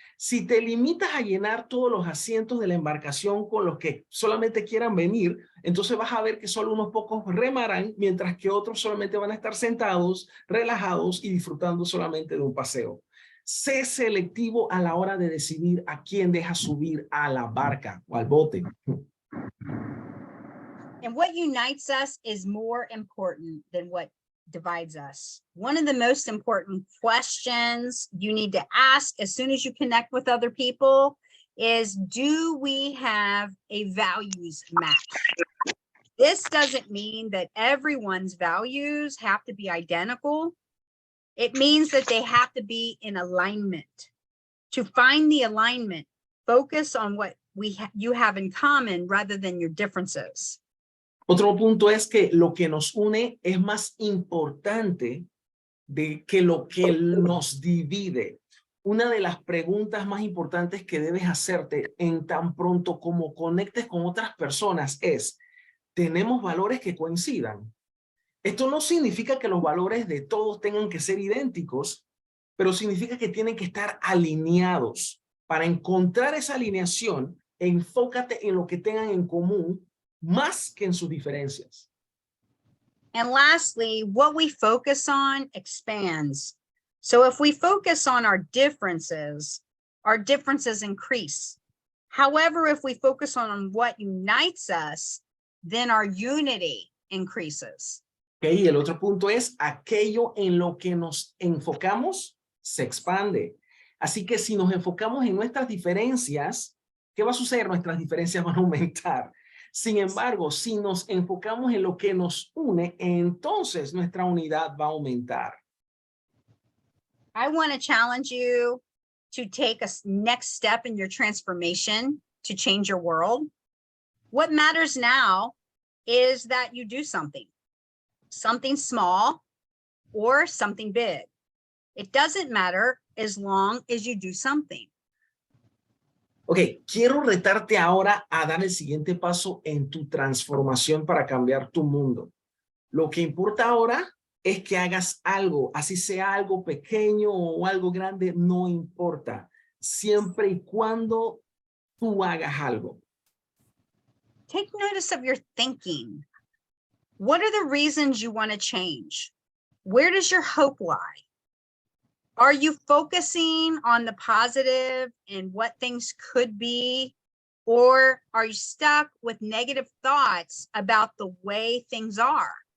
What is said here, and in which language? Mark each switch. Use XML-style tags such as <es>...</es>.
<es>Si te limitas a llenar todos los asientos de la embarcación con los que solamente quieran venir, entonces vas a ver que solo unos pocos remarán, mientras que otros solamente van a estar sentados, relajados y disfrutando solamente de un paseo. Sé selectivo a la hora de decidir a quién dejas subir a la barca o al bote.</es> <en>And what unites us is more important than what divides us. One of the most important questions you need to ask as soon as you connect with other people is, do we have a values match? This doesn't mean that everyone's values have to be identical. It means that they have to be in alignment. To find the alignment, focus on what you have in common rather than your differences.</en> <es>Otro punto es que lo que nos une es más importante que lo que nos divide. Una de las preguntas más importantes que debes hacerte en tan pronto como conectes con otras personas es, ¿tenemos valores que coincidan? Esto no significa que los valores de todos tengan que ser idénticos, pero significa que tienen que estar alineados. Para encontrar esa alineación, enfócate en lo que tengan en común más que en sus diferencias.</es> <en>And lastly, what we focus on expands. So if we focus on our differences increase. However, if we focus on what unites us, then our unity increases.</en> <es>Okay, y el otro punto es aquello en lo que nos enfocamos se expande. Así que si nos enfocamos en nuestras diferencias, ¿qué va a suceder? Nuestras diferencias van a aumentar. Sin embargo, si nos enfocamos en lo que nos une, entonces nuestra unidad va a aumentar.</es> <en>I want to challenge you to take a next step in your transformation to change your world. What matters now is that you do something small or something big. It doesn't matter as long as you do something.</en> <es>Ok, quiero retarte ahora a dar el siguiente paso en tu transformación para cambiar tu mundo. Lo que importa ahora es que hagas algo, así sea algo pequeño o algo grande, no importa, siempre y cuando tú hagas algo.</es> <en>Take notice of your thinking. What are the reasons you want to change? Where does your hope lie? Are you focusing on the positive and what things could be? Or are you stuck with negative thoughts about the way things are?</en>